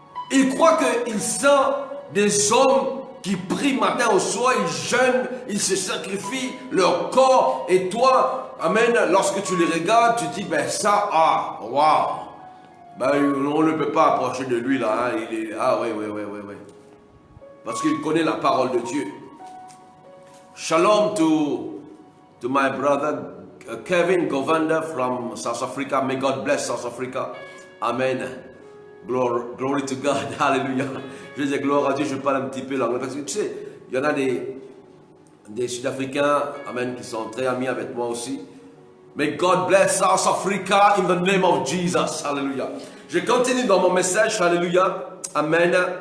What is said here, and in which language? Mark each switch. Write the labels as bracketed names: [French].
[French] Ils croient qu'ils sont des hommes qui prient matin au soir, ils jeûnent, ils se sacrifient leur corps. Et toi, amen, lorsque tu les regardes, tu dis, ben ça, ah, waouh. Ben on ne peut pas approcher de lui là. Hein, il est, ah oui. Parce qu'il connaît la parole de Dieu. [English] Shalom to my brother Kevin Govanda from South Africa. May God bless South Africa. Amen. Glory to God. Hallelujah. [French] Je dis gloire à Dieu. Je parle un petit peu l'anglais. Parce que tu sais, il y en a des Sud-Africains, amen, qui sont très amis avec moi aussi. [English] May God bless South Africa in the name of Jesus. Hallelujah. [French] Je continue dans mon message. [English] Hallelujah. Amen.